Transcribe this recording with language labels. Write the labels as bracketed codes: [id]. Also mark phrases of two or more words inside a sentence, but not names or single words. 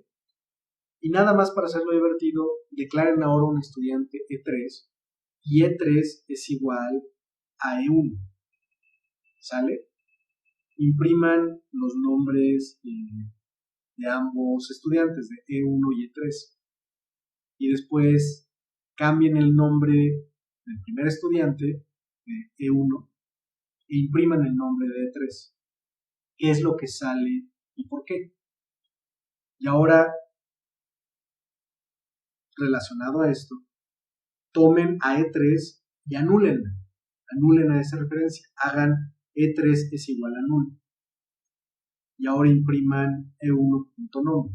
[es] Y nada más para hacerlo divertido, declaren ahora un estudiante E3 y E3 es igual a E1. ¿Sale? Impriman los nombres de ambos estudiantes, de E1 y E3. y después cambien el nombre del primer estudiante de E1 e impriman el nombre de E3. ¿Qué es lo que sale y por qué? Y ahora, relacionado a esto, tomen a E3 y anúlenla. Anulen a esa referencia. Hagan E3 es igual a nulo. Y ahora impriman E1.nom.